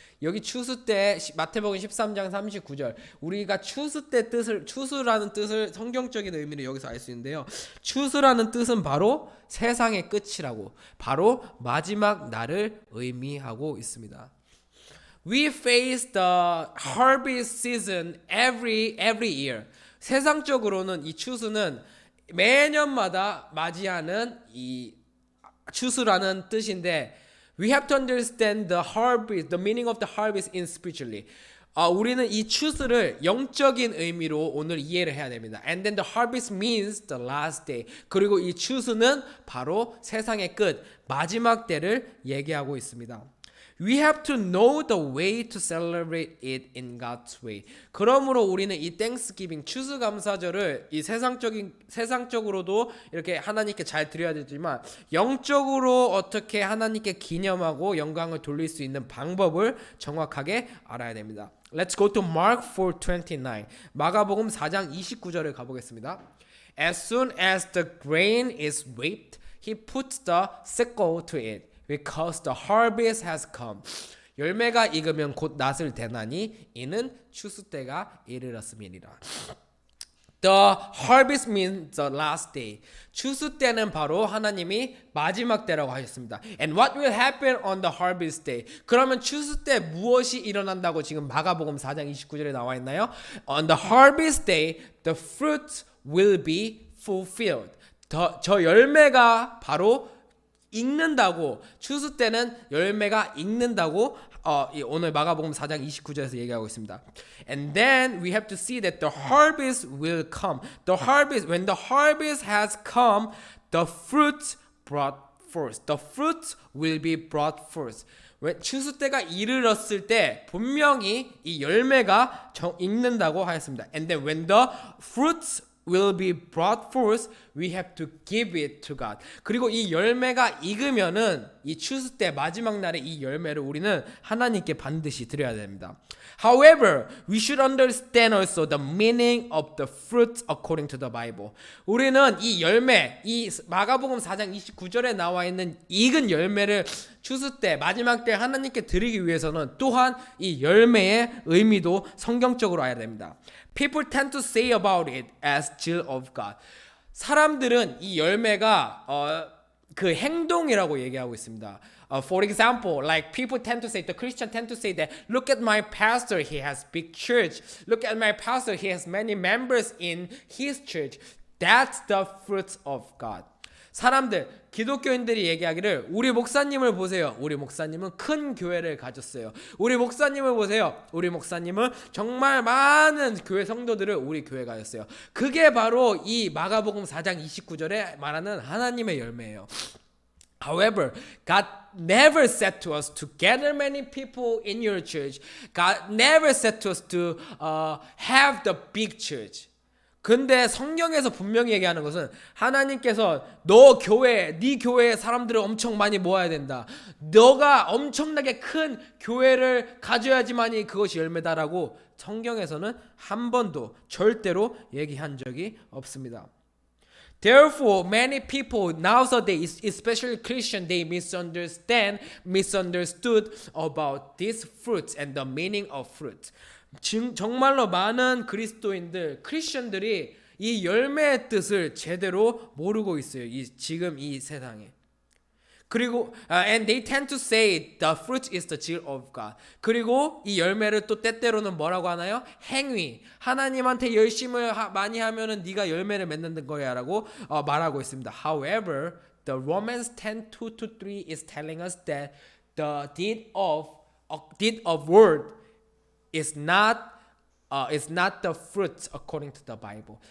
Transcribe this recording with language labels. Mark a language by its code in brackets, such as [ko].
[ko] 여기 추수 때 마태복음 13장 39절 우리가 추수 때 뜻을 추수라는 뜻을 성경적인 의미를 여기서 알 수 있는데요. 추수라는 뜻은 바로 세상의 끝이라고 바로 마지막 날을 의미하고 있습니다. [en] We face the harvest season every year. [ko] 세상적으로는 이 추수는 매년마다 맞이하는 이 추수라는 뜻인데 [en] we have to understand the harvest, the meaning of the harvest in spiritually. [ko] 우리는 이 추수를 영적인 의미로 오늘 이해를 해야 됩니다. [en] And then the harvest means the last day. [ko] 그리고 이 추수는 바로 세상의 끝, 마지막 때를 얘기하고 있습니다. [en] We have to know the way to celebrate it in God's way. [ko] 그러므로 우리는 이 Thanksgiving 추수감사절을 이 세상적으로도 이렇게 하나님께 잘 드려야 되지만 영적으로 어떻게 하나님께 기념하고 영광을 돌릴 수 있는 방법을 정확하게 알아야 됩니다. [en] Let's go to Mark 4:29. [ko] 마가복음 4장 29절을 가보겠습니다. [en] As soon as the grain is reaped, he puts the sickle to it. Because the harvest has come. [ko] 열매가 익으면 곧 낫을 대나니 이는 추수 때가 이르렀음이니라. [en] The harvest means the last day. [ko] 추수 때는 바로 하나님이 마지막 때라고 하셨습니다. [en] And what will happen on the harvest day? [ko] 그러면 추수 때 무엇이 일어난다고 지금 마가복음 4장 29절에 나와 있나요? [en] On the harvest day, the fruits will be fulfilled. [ko] 저 열매가 바로 익는다고 추수 때는 열매가 익는다고 오늘 마가복음 4장 29절에서 얘기하고 있습니다. [en] And then we have to see that the harvest will come. The harvest, when the harvest has come, the fruits brought forth. The fruits will be brought forth. [ko] 추수 때가 이르렀을 때 분명히 이 열매가 익는다고 하였습니다. [en] And then when the fruits will be brought forth, we have to give it to God. [ko] 그리고 이 열매가 익으면은 이 추수 때 마지막 날에 이 열매를 우리는 하나님께 반드시 드려야 됩니다. [en] However, we should understand also the meaning of the fruits according to the Bible. [ko] 우리는 이 열매, 이 마가복음 4장 29절에 나와 있는 익은 열매를 추수 때 마지막 때 하나님께 드리기 위해서는 또한 이 열매의 의미도 성경적으로 알아야 됩니다. [en] People tend to say about it as zeal of God. [ko] 사람들은 이 열매가 그 행동이라고 얘기하고 있습니다. [en] For example, like people tend to say, the Christian tend to say that, look at my pastor, he has big church. Look at my pastor, he has many members in his church. That's the fruits of God. [ko] 사람들, 기독교인들이 얘기하기를 우리 목사님을 보세요. 우리 목사님은 큰 교회를 가졌어요. 우리 목사님을 보세요. 우리 목사님은 정말 많은 교회 성도들을 우리 교회에 가졌어요. 그게 바로 이 마가복음 4장 29절에 말하는 하나님의 열매예요. [en] However, God never said to us to gather many people in your church. God never said to us to have the big church. [ko] 근데 성경에서 분명히 얘기하는 것은 하나님께서 너 교회, 네 교회에 사람들을 엄청 많이 모아야 된다. 너가 엄청나게 큰 교회를 가져야지만이 그것이 열매다라고 성경에서는 한 번도 절대로 얘기한 적이 없습니다. [en] Therefore, many people nowadays, especially Christian, they misunderstood about these fruits and the meaning of fruit. [ko] 정말로 많은 그리스도인들, 크리스천들이 이 열매의 뜻을 제대로 모르고 있어요. 지금 이 세상에. 그리고 [en] and they tend to say the fruit is the zeal of God. [ko] 그리고 이 열매를 또 때때로는 뭐라고 하나요? 행위. 하나님한테 열심을 많이 하면은 네가 열매를 맺는 거야라고 말하고 있습니다. [en] However, The Romans 10:2 to 3 is telling us that the deed of word is not the fruit according to the Bible.